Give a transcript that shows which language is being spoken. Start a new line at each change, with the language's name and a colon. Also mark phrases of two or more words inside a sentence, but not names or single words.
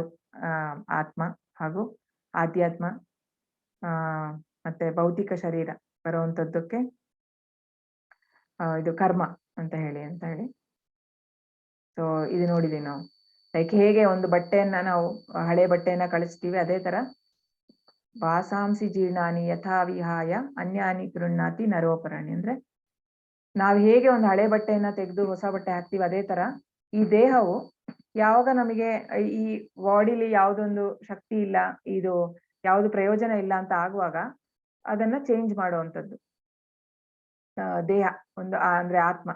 Kannada: ಆತ್ಮ ಹಾಗೂ ಆಧ್ಯಾತ್ಮ ಮತ್ತೆ ಭೌತಿಕ ಶರೀರ ಬರುವಂತದ್ದಕ್ಕೆ ಇದು ಕರ್ಮ ಅಂತ ಹೇಳಿ. ಸೊ ಇದು ನೋಡಿದೀವಿ ನಾವು. ಲೈಕ್ ಹೇಗೆ ಒಂದು ಬಟ್ಟೆಯನ್ನ ನಾವು ಹಳೆ ಬಟ್ಟೆಯನ್ನ ಕಳಿಸ್ತೀವಿ, ಅದೇ ತರ
Sanskrit: ವಾಸಾಂಸಿ ಜೀರ್ಣಾನಿ ಯಥಾ ವಿಹಾಯ ಅನ್ಯಾನಿ ಗೃಹ್ಣಾತಿ ನರೋಪರಾಣಿ.
Kannada: ಅಂದ್ರೆ ನಾವ್ ಹೇಗೆ ಒಂದು ಹಳೆ ಬಟ್ಟೆಯನ್ನ ತೆಗೆದು ಹೊಸ ಬಟ್ಟೆ ಹಾಕ್ತಿವಿ, ಅದೇ ತರ ಈ ದೇಹವು ಯಾವಾಗ ನಮಗೆ ಈ ಬಾಡಿಲಿ ಯಾವ್ದೊಂದು ಶಕ್ತಿ ಇಲ್ಲ, ಇದು ಯಾವ್ದು ಪ್ರಯೋಜನ ಇಲ್ಲ ಅಂತ ಆಗುವಾಗ ಅದನ್ನ ಚೇಂಜ್ ಮಾಡುವಂಥದ್ದು ದೇಹ ಒಂದು ಅಂದ್ರೆ ಆತ್ಮ.